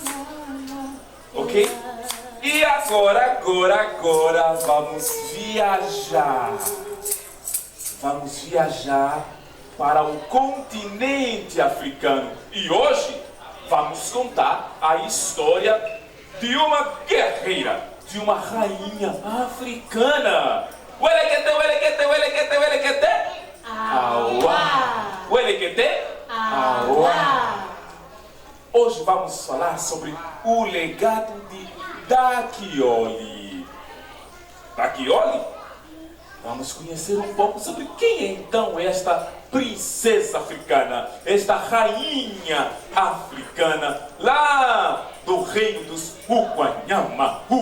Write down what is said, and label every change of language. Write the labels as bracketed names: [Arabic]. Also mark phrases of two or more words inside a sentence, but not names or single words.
[Portuguese] Ok? E agora vamos viajar. Vamos viajar para o continente africano. E hoje vamos contar a história de uma guerreira, de uma rainha africana. Uelequete, uelequete, uelequete, uelequete. Auá. Uelequete. Auá. Hoje vamos falar sobre o legado de Dakioli. Dakioli? Vamos conhecer um pouco sobre quem é então esta princesa africana, esta rainha africana, lá do reino dos Uquanyama.